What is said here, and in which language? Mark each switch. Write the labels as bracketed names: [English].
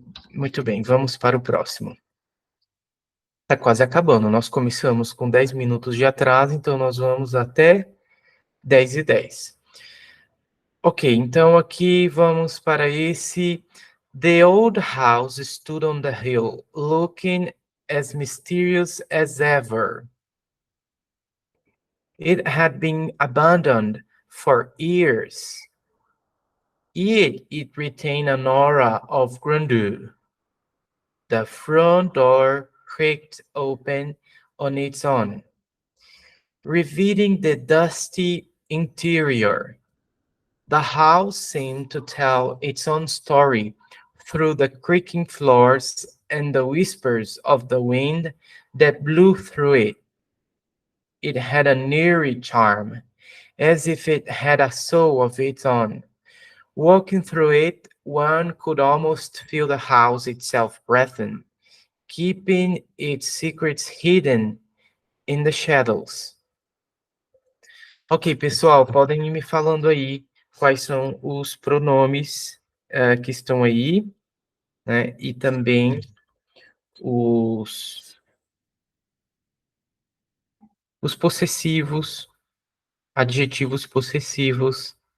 [Portuguese] Muito bem, vamos para o próximo. Está quase acabando. Nós começamos com 10 minutos de atraso, então nós vamos até 10:10. Ok, então aqui vamos para esse. [English] The old house stood on the hill, looking as mysterious as ever. It had been abandoned for years, yet it retained an aura of grandeur. The front door creaked open on its own, revealing the dusty interior. The house seemed to tell its own story through the creaking floors and the whispers of the wind that blew through it. It had an eerie charm, as if it had a soul of its own. Walking through it, one could almost feel the house itself breathing, keeping its secrets hidden in the shadows. [Portuguese] Ok, pessoal, podem ir me falando aí quais são os pronomes que estão aí, né? E também os possessivos, adjetivos possessivos.